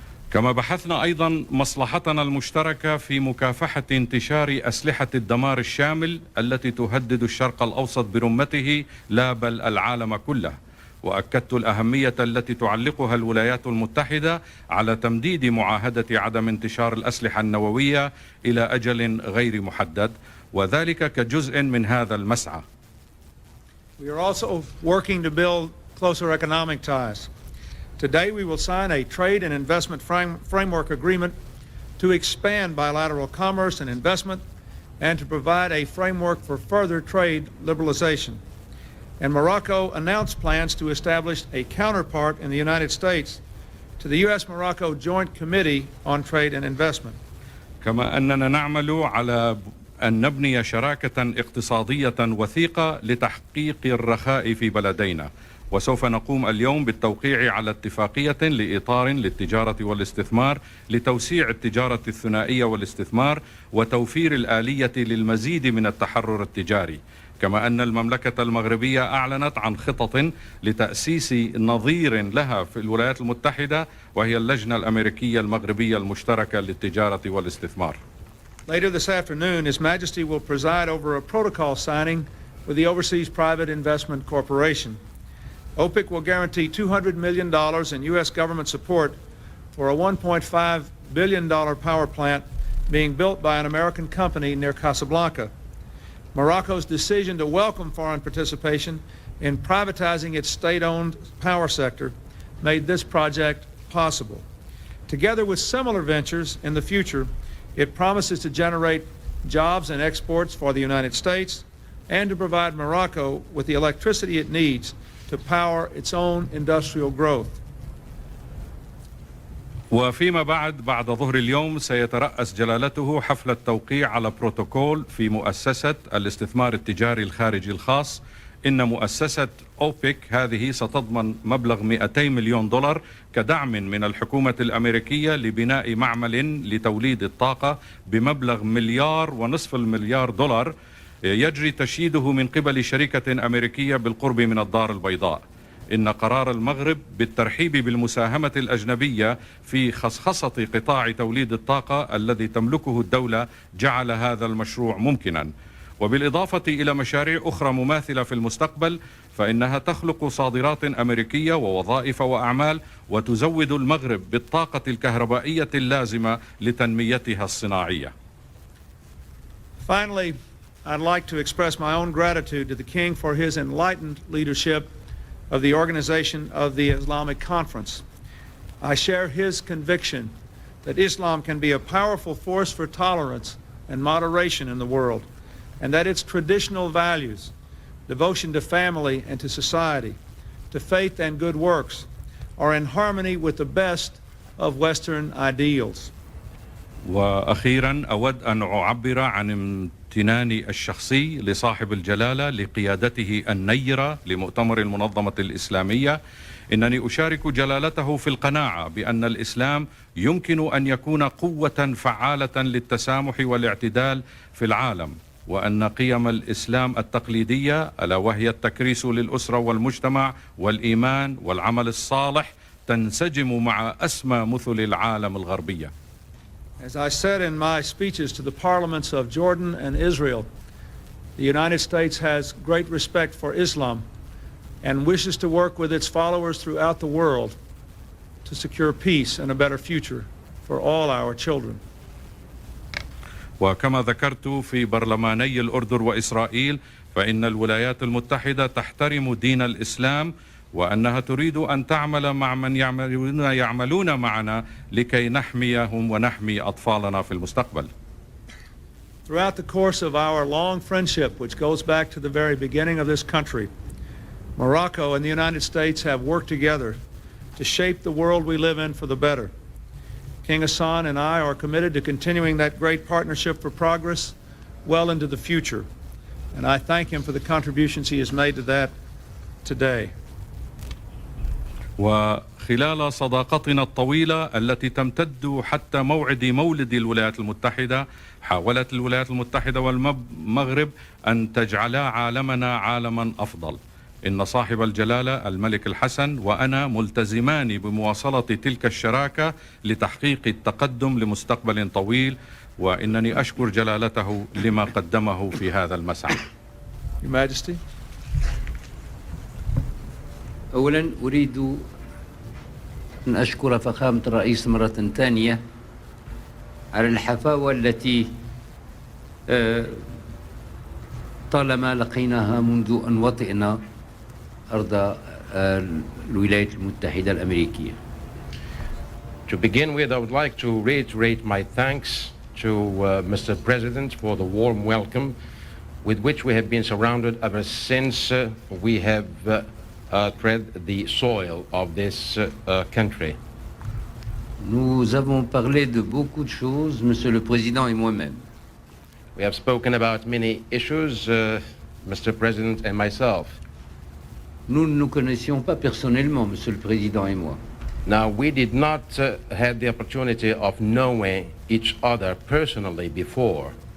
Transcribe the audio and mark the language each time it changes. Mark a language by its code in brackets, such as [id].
[ar] كما بحثنا أيضا مصلحتنا المشتركة في مكافحة انتشار أسلحة الدمار الشامل التي تهدد الشرق الأوسط برمته لا بل العالم كله، وأكدت الأهمية التي تعلقها الولايات المتحدة على تمديد معاهدة عدم انتشار الأسلحة النووية إلى أجل غير محدد، وذلك كجزء من هذا المسعى. [en] We are also working to build closer economic ties. Today we will sign a trade and investment framework agreement to expand bilateral commerce and investment and to provide a framework for further trade liberalization. And Morocco announced plans to establish a counterpart in the United States to the U.S.-Morocco Joint Committee on Trade and Investment. [ar] كما أننا نعمل على أن نبني شراكة اقتصادية وثيقة لتحقيق الرخاء في بلدينا، وسوف نقوم اليوم بالتوقيع على اتفاقية لإطار للتجارة والاستثمار لتوسيع التجارة الثنائية والاستثمار وتوفير الآلية للمزيد من التحرر التجاري. كما أن المملكة المغربية أعلنت عن خطط لتأسيس نظير لها في الولايات المتحدة، وهي اللجنة الأمريكية المغربية المشتركة للتجارة والاستثمار. [en] Later this afternoon, His Majesty will preside over a protocol signing with the Overseas Private Investment Corporation. OPIC will guarantee $200 million in U.S. government support for a $1.5 billion power plant being built by an American company near Casablanca. Morocco's decision to welcome foreign participation in privatizing its state-owned power sector made this project possible. Together with similar ventures in the future, it promises to generate jobs and exports for the United States and to provide Morocco with the electricity it needs to power its own industrial growth. [ar] وفيما بعد ظهر اليوم سيترأس جلالته حفل التوقيع على بروتوكول في مؤسسة الاستثمار التجاري الخارجي الخاص. إن مؤسسة أوبك هذه ستضمن مبلغ $200 مليون كدعم من الحكومة الأمريكية لبناء معمل لتوليد الطاقة بمبلغ $1.5 مليار يجري تشييده من قبل شركة أمريكية بالقرب من الدار البيضاء. إن قرار المغرب بالترحيب بالمساهمة الأجنبية في خصخصة قطاع توليد الطاقة الذي تملكه الدولة جعل هذا المشروع ممكنا. وبالإضافة إلى مشاريع أخرى مماثلة في المستقبل فإنها تخلق صادرات أمريكية ووظائف وأعمال وتزود المغرب بالطاقة الكهربائية اللازمة لتنميتها الصناعية. [en] Finally, I'd like to express my own gratitude to the King for his enlightened leadership of the organization of the Islamic Conference. I share his conviction that Islam can be a powerful force for tolerance and moderation in the world, and that its traditional values, devotion to family and to society, to faith and good works, are in harmony with the best of Western ideals. [ar] وأخيرا أود أن أعبر عن امتناني الشخصي لصاحب الجلالة لقيادته النيرة لمؤتمر المنظمة الإسلامية. إنني أشارك جلالته في القناعة بأن الإسلام يمكن أن يكون قوة فعالة للتسامح والاعتدال في العالم، وأن قيم الإسلام التقليدية ألا وهي التكريس للأسرة والمجتمع والإيمان والعمل الصالح تنسجم مع أسمى مثل العالم الغربية. [en] As I said in my speeches to the parliaments of Jordan and Israel, the United States has great respect for Islam and wishes to work with its followers throughout the world to secure peace and a better future for all our children. [ar] وكما ذكرت في برلماني الأردن وإسرائيل فإن الولايات المتحدة تحترم دين الإسلام وأنها تريد أن تعمل مع من يعملون معنا لكي نحميهم ونحمي أطفالنا في المستقبل. [en] Throughout the course of our long friendship, which goes back to the very beginning of this country, Morocco and the United States have worked together to shape the world we live in for the better. King Hassan and I are committed to continuing that great partnership for progress well into the future, and I thank him for the contributions he has made to that today. [ar] وخلال صداقتنا الطويلة التي تمتد حتى موعد مولد الولايات المتحدة حاولت الولايات المتحدة والمغرب أن تجعلا عالمنا عالما أفضل. إن صاحب الجلالة الملك الحسن وأنا ملتزمان بمواصلة تلك الشراكة لتحقيق التقدم لمستقبل طويل، وإنني أشكر جلالته لما قدمه في هذا المسعى. [en] Your Majesty. [ar] أولا أريد أن أشكر فخامة الرئيس مرة ثانية على الحفاوة التي طالما لقيناها منذ أن وطئنا أرض الولايات المتحدة الأمريكية. [en] To begin with, I would like to reiterate my thanks to Mr. President for the warm welcome with which we have been surrounded ever since we have tread the soil of this country. [fr] Nous avons parlé de beaucoup de choses, Monsieur le Président et moi-même. [en] We have spoken about many issues, Mr. President and myself. [fr] Nous ne nous connaissions pas personnellement, Monsieur le Président et moi. [en] Now, we did not have the opportunity of knowing each other personally before.